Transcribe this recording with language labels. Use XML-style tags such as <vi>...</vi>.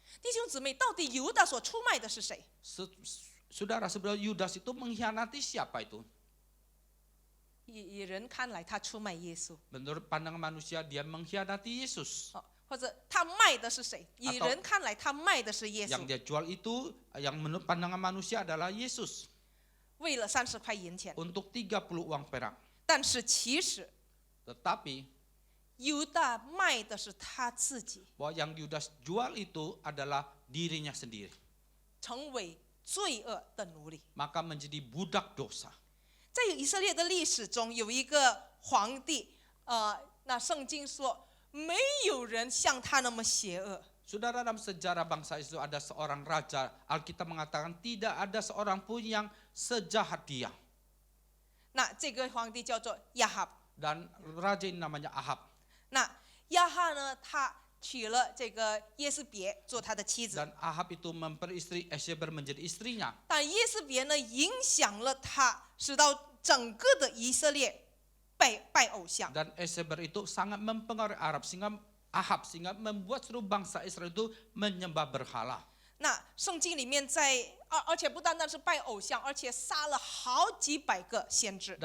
<zh>弟兄姊妹，到底犹大所出卖的是谁？</zh> <id>Saudara, sebenarnya Yudas itu mengkhianati siapa itu?</id> <zh>以人看来，他出卖耶稣，</zh> <id>Menurut pandangan manusia dia mengkhianati Yesus.</id> <zh>或者他卖的是谁？以</zh> <id>Atau-</id> <zh>人看来，他卖的是耶</zh> <id>Yang</id> <zh>稣，</zh> <id>dia jual itu yang menurut pandangan manusia adalah Yesus</id> <zh>为了30块银钱。</zh> <id>untuk 30 uang perak.</id> <zh>但是其实</zh> <id>Tetapi</id> <zh>犹大卖的是他自己，</zh> <id>bahwa yang Yudas jual itu adalah dirinya sendiri,</id> <zh>成为罪恶的奴隶。</zh> <id>maka menjadi budak dosa.</id> <zh>在以色列的历史中，有一个皇帝，那圣经说没有人像他那么邪恶。</zh> <id>Saudara, dalam sejarah bangsa Israel ada seorang raja, Alkitab mengatakan tidak ada seorang pun yang sejahat dia.</id> <zh>那这个皇帝叫做亚哈。</zh> <id>Dan raja ini namanya Ahab.</id> <zh>那亚哈呢，他娶了这个耶斯别做他的妻子，</zh> <id>Dan Ahab itu memperistri Eseber menjadi istrinya.</id> <zh>但耶斯别呢影响了他，使到整个的以色列拜偶像。</zh> <id>Dan Eseber itu sangat mempengaruhi Arab sehingga membuat seluruh bangsa Israel itu menyembah berhala.</id> <zh>那圣经里面而且不单单是拜偶像，而且杀了好几百个先知。</zh>